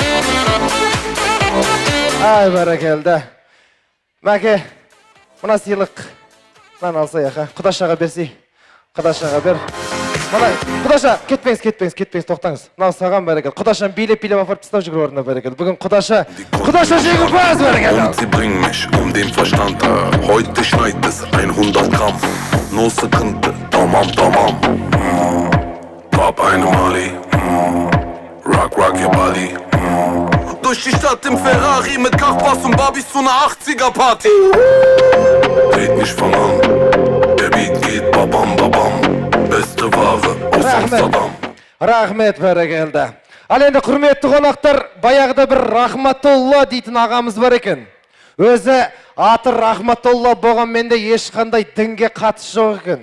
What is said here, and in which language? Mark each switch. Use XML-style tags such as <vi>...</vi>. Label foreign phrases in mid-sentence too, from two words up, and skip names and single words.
<kk>Ай, бәрекелді. Мәке, мына сыйлық. Мынаны алсайық, Құдашаға берсей. Құдашаға бер. Мына Құдаша, кетпеңіз, тоқтаңыз. Мынау саған бәрекелді. Құдашаны билеп апарып тастап жүгір орнына бәрекелді. Бүгін Құдаша жеңімпаз бәрекелді.</kk> <de>Und sie bringen mich um den Verstand. Heute schneit es 100 Gramm.</de> <tr>No sıkıntı, tamam.</tr> <de>Pop eine Mali.</de> <en>Rock your body.</en> <de>Durch die Stadt im Ferrari mit Kachbass und Barbies zu einer 80er Party. Red nicht von an. Der Beat geht babam. Beste Ware aus Amsterdam.</de> <kk>Рахмет бәрекелді. Ал енді құрметті қонақтар, баяғыда бір Рахматолла дейтін ағамыз бар екен. Өзі аты Рахматолла болғанмен де ешқандай дінге қатысы жоқ екен.</kk>